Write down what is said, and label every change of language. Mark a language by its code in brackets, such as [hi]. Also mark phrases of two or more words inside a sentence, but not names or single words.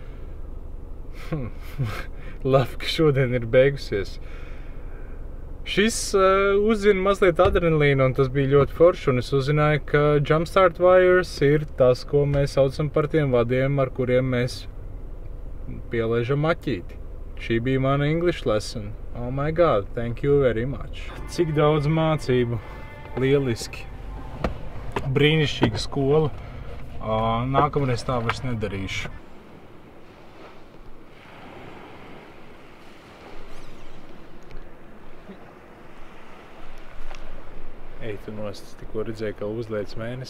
[lv] Labi, ka šodien ir beigusies. Šis uzzina mazliet adrenalīnu, un tas bija ļoti forši, un es uzzināju, ka [en] Jumpstart Wires [lv] ir tas, ko mēs saucam par tiem vadiem, ar kuriem mēs pielaižam aķīti. Šī bija mana [en] English lesson. Oh my god, thank you very much. [lv] Cik daudz mācību. Lieliski. Brīnišķīga skola. Nākamreiz tā vairs nedarīšu. Ej, tu nost, tikko redzēju, ka uzliec mēnesi.